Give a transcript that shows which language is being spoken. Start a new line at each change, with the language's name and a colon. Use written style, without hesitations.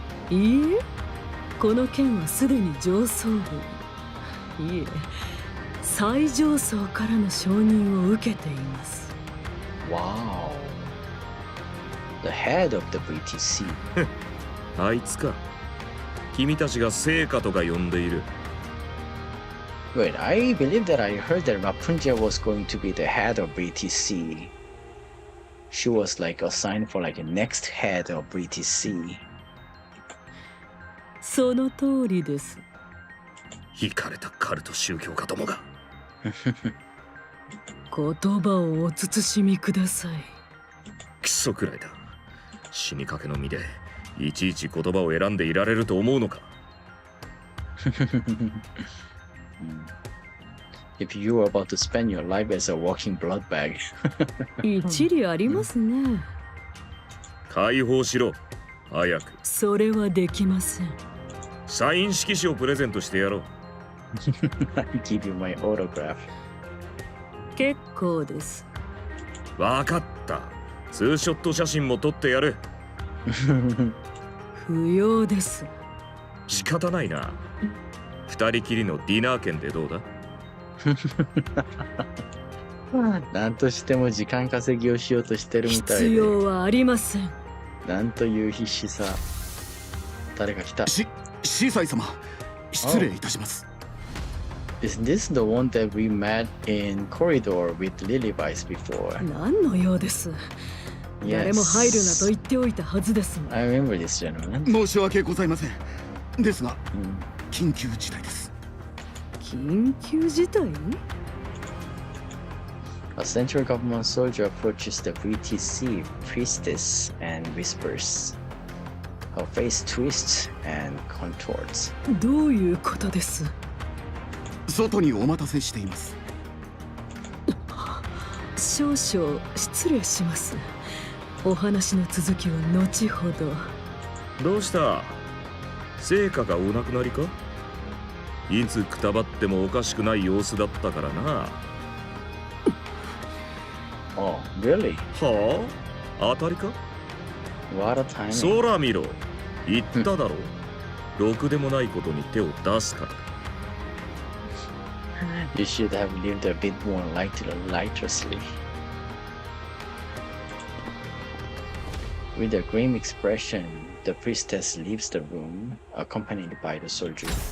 Japanese: いいえ、この件はすでに上層部、いえ、最上層からの承認を受けています。
English: Wow. The head of the VTC.
Japanese: あいつか。君たちが成果とか呼んでいる。
English: Wait, I believe that I heard that Rapunzel was going to be the head of VTC. She was like assigned for like the next head of VTC.
Japanese: その通りです。惹かれたカルト宗教家どもが。言葉をお慎みください。クソくらいだ。死にかけの身でいちいち言葉を選んでいられると思うのか。
English: If you were about to spend your life as a walking blood bag.
Japanese: 一理ありますね。解放しろ、早く。それはできません。サイン色紙をプレゼントしてやろう。
English: I give you my autograph.
Japanese: 結構です。わかった。ツーショット写真も撮ってやる。不要です。仕方ないな。二人きりのディナー券でどうだ？なんとしても時間稼ぎをしようとしてるみたいで。必要はありません。なんという必死さ。誰か来た。シーサイ様、失礼いたします。
English: Is this the one that we met in corridor with Lilyvice before?
Japanese: 何のようです。誰も入るなと言っておいたはずですもん。
English: I remember this gentleman.
Japanese: 申し訳ございません。ですが、緊急事態です。緊急事態？
English: A central government soldier approaches the VTC priestess and whispers. Her face twists and contorts.
Japanese: どういうことです？外にお待たせしています。少々失礼します。お話の続きは後ほど。どうした？成果がお亡くなりか？いつくたばってもおかしくない様子だったからな。
English: Oh, really?
Japanese: はあ？当たりか？
English: What a timing.
Japanese: そら見ろ。言っただろう。ろくでもないことに手を出すからだ。
English: You should have lived a bit more lightrously. With a grim expression, the priestess leaves the room, accompanied by the soldier.